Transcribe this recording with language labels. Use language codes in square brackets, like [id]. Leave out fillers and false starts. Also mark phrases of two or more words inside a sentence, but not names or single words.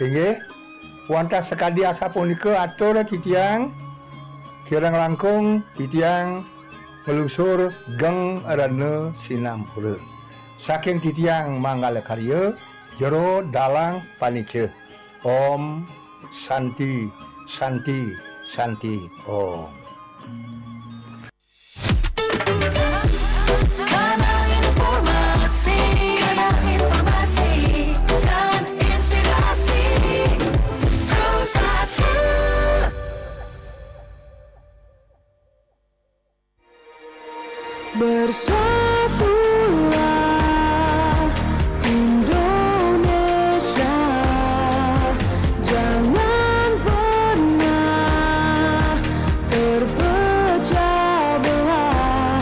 [ban] Inggih wonten sekadi asa punika atur titiang kirang langkung titiang melusur geng rene sinampura saking titiang manggala karya jero dalang panice. [sa] Om Santi Santi Santi Om. [id] Kanal informasi dan inspirasi Pro1. Bersatulah Indonesia, jangan pernah terpecah belah.